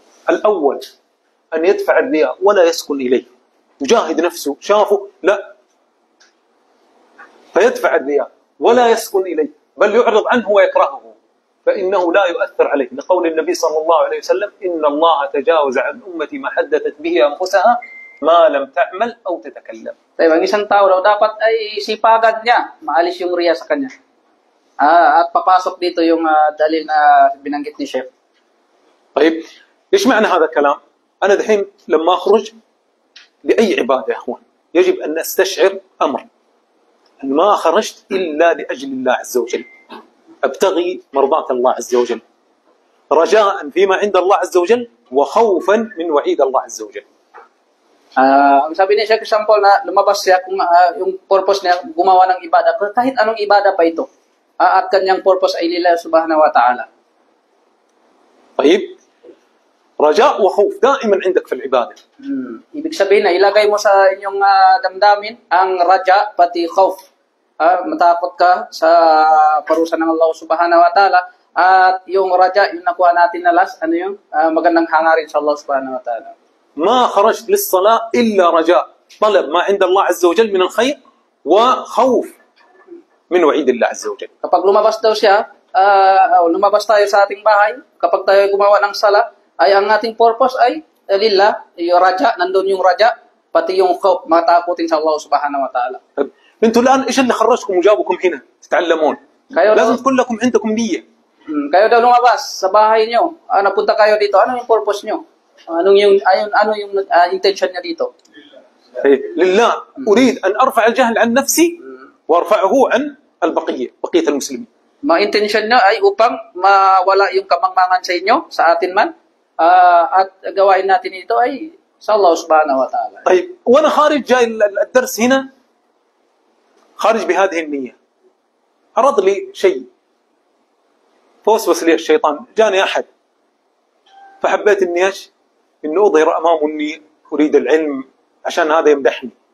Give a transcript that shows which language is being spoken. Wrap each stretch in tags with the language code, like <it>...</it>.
<ar>الأول أن يدفع الرياء ولا يسكن إليه، يجاهد نفسه، شافه لا، فيدفع الرياء ولا يسكن إليه، بل يعرض عنه ويكرهه، فإنه لا يؤثر عليه، لقول النبي صلى الله عليه وسلم: إن الله تجاوز عن أمتي ما حدثت به أنفسها ما لم تعمل أو تتكلم.</ar> <tl>Tayo, ang isang tao daw dapat ay sipagan niya, maalis yung riya sa kanya. At papasok dito yung dalil na binanggit ni Sheikh.</tl> <ar>طيب إيش معنى هذا الكلام؟ أنا دحين لما أخرج لأي عبادة يا أخوان يجب أن أستشعر أمر، أن ما خرجت إلا لأجل الله عز وجل، أبتغي مرضاة الله عز وجل، رجاء فيما عند الله عز وجل، وخوفا من وعيد الله عز وجل.</ar> <tl>Ang sabi niya, Sheikh, example na lumabas siya kung yung purpose niya gumawa ng ibadah, kahit anong ibadah pa ito, at kanyang purpose ay lillah subhanahu wa ta'ala.</tl> <ar>طيب رجاء وخوف دائما عندك في العبادة.</ar> <tl>Ibig sabihin na ilagay mo sa inyong damdamin ang raja pati khauf. Matakot ka sa parusa ng Allah subhanahu wa ta'ala, at yung raja, yung nakuha natin na last, ano yung magandang hangarin sa Allah subhanahu wa ta'ala.</tl> <ar>ما خرجت للصلاة إلا رجاء طلب ما عند الله عز وجل من الخير وخوف من وعيد الله عز وجل.</ar> <tl>Kapag lumabas daw siya, lumabas tayo sa ating bahay, kapag tayo gumawa ng sala, ay ang ating purpose ay lillah, yung raja, nandun yung raja, pati yung khawf, matakotin sa Allah subhanahu wa ta'ala.</tl> <ar>طيب انتوا الان ايش اللي خرجكم وجابكم هنا تتعلمون؟</ar> <tl>Kayo</tl> <ar>لازم</ar> <tl>daw,</tl> <ar>تكون لكم عندكم نيه.</ar> <tl>kayo daw lumabas sa bahay nyo. Napunta kayo dito. Ano yung purpose nyo? Ano yung intention niya dito?</tl> <ar>لله اريد ان ارفع الجهل عن نفسي وارفعه عن بقيه المسلمين.</ar> <tl>Ma-intention nyo ay upang mawala yung kamangmangan sa inyo, sa atin man, at gawain natin ito ay sa Allah subhanahu wa ta'ala.</tl> <ar>طيب وانا خارج جاي الدرس هنا خارج بهذه النيه. عرض لي شيء فوسوس لي الشيطان، جاني احد فحبيت اني اني اظهر امامه اني اريد العلم عشان هذا يمدحني.</ar>